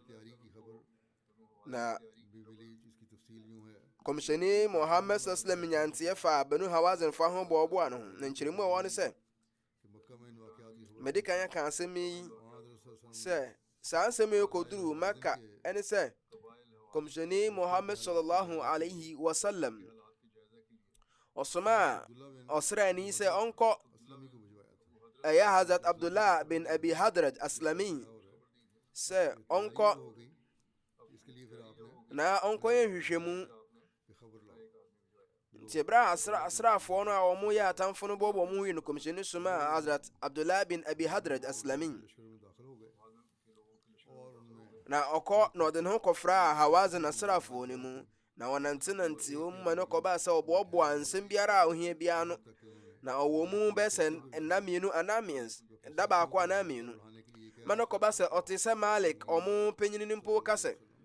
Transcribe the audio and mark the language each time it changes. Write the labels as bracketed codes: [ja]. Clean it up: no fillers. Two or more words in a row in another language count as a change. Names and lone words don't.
[ak] na kɔmhyɛni Muhammad sallam nyanteɛ fa Banu Hawazin fa ho bɔɔboa no ho na nkyerɛmu a ɛwɔ ne sɛ mede kan aka asɛm yi sɛ saa asɛm yi kɔduru Maka ɛne sɛ kɔmhyɛni Muhammad [ar] صلى الله عليه وسلم [ak] ɔsoma a ɔsraani sɛ ɔnkɔ ɛyɛ Hazrat Abdullah bin Abi Hadraj Aslami sɛ ɔnkɔ na ɔnkɔ yɛ nhwehwɛmu nti ɛberɛ a asraafoɔ no a ɔmo yɛ atamfo no bɔbɔ ɔmo wi no kɔmhyɛni soma a Hazrat Abdullah bin Abi Hadraj Aslami na ɔkɔ na ɔde ne ho kɔfra Hawazin asraafoɔ no mu na wɔnantenante wɔ mu ma no kɔbaa sɛ ɔboaboa nsɛm biara a ohia biara no na ɔwɔ mu bɛɛ sɛ nna mmienu anaa mmiɛnsa da baako anaa mmienu ma no kɔba sɛ ɔte sɛ Malik ɔmo panyini no mpo ka sɛ